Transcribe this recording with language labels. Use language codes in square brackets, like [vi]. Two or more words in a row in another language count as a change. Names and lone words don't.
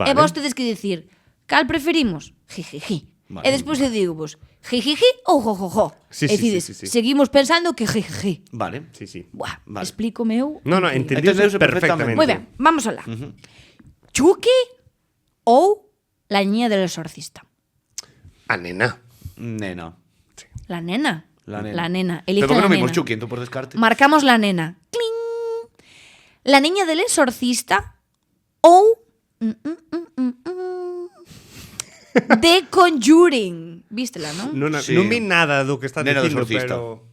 [gl] E vos tedes que dicir, cal preferimos? Jijiji. Vale. E despois eu digo vos, jijiji ou jojojo. Sí, E sí, decides, sí, sí, sí. seguimos pensando que jijiji. Vale. Sí, sí. Buah, Vale. explícome eu. No, entendiuse Entendeuse perfectamente. perfectamente. Moi ben, vamos alá. Chucky ou la niña del exorcista? A nena. Nena. [es] La nena. La nena. La nena. [gl] Pero [es] Elige por que la [gl] non vimos nena. Chucky, entón por descarte? [es] Marcamos la nena. ¡Cling! La niña del exorcista ou The Conjuring. [gl] Vístela, non? Non, Sí. non vi nada do que está Nena do dicindo, exorcista. pero...